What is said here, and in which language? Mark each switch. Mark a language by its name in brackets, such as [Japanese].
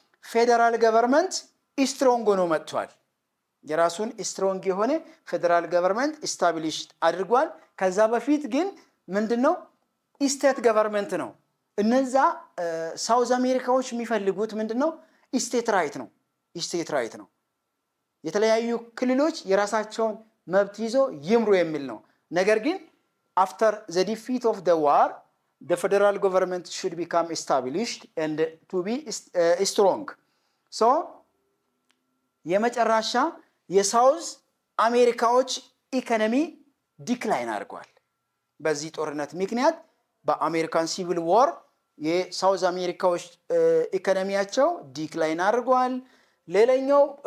[Amharic] ፌደራል ገቨርንመንት ስትሮንግ ሆኖ መጥቷል። የራሱን ስትሮንግ የሆነ ፌደራል ገቨርንመንት ኢስታብሊሽ አድርጓል። ከዛ በፊት ግን ምንድነው? ስቴት ገቨርንመንት ነው። እነዛ ሳውዝ አሜሪካዎች የሚፈልጉት ምንድነው? ስቴት ራይት ነው። የተለያዩ ክልሎች የራሳቸውን መብት ይዞ ይምሩ የሚል ነው። ነገር ግን [English] after the defeat of the war the federal government should become established and to be strong. [Amharic] so የመጨረሻ የሳውዝ አሜሪካዎች ኢኮኖሚ ዲክላይን አድርጓል። በዚህ ጦርነት ምክንያት በአሜሪካን ሲቪል ዋር የሳውዝ አሜሪካዎች ኢኮኖሚያቸው ዲክላይን አድርጓል። ሌላኛው